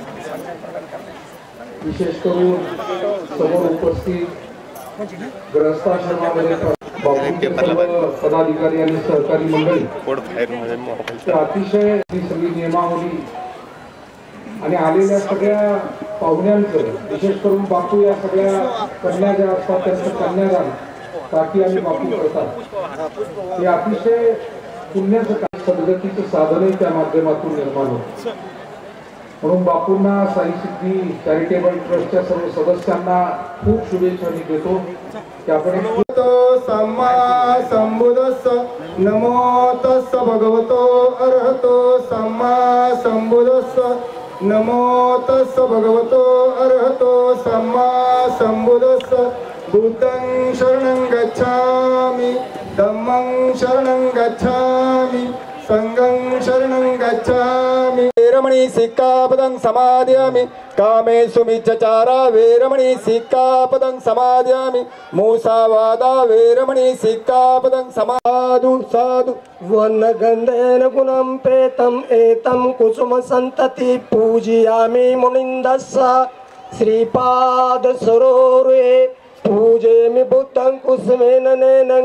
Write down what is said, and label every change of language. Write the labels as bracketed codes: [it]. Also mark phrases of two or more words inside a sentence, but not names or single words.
[mr] विशेष करून समोर उपस्थित ग्रहस्थाश्रमामध्ये पदाधिकारी आणि सहकारी मंडळी, अतिशय सगळी नियमावली आणि आलेल्या सगळ्या पाहुण्यांचं, विशेष करून बापू या सगळ्या कन्या ज्या असतात त्यांचं कन्यादान काकी आणि बापू करतात. हे अतिशय पुण्याचं सद्गतीचं साधनही त्या माध्यमातून निर्माण होतं. म्हणून बापूंना साई सिद्धी चॅरिटेबल ट्रस्टच्या सर्व सदस्यांना खूप शुभेच्छा मी देतो. त्याकडे [pi] सम्मा संबुद्धस्स नमो तस्स भगवतो अरहतो सम्मा संबुद्धस्स नमो तस्स भगवतो अरहतो सम्मा संबुद्धस्स बुद्धं शरणं गच्छामि धम्मं शरणं गच्छामि संघं शरणं गच्छामि वेरमणि सिक्खापदं समादयामि कामेषु मिच्छाचारा वेरमणि सिक्खापदं समादयामि मूसावादा वेरमणि सिक्खापदं साधु साधु वनगन्धेन गुणं प्रेतम् एतं कुसुम सन्तति पूजयामि मुनिन्दस्स श्रीपाद सरोरे पूजेमि बुद्धं कुसुमेन नैनं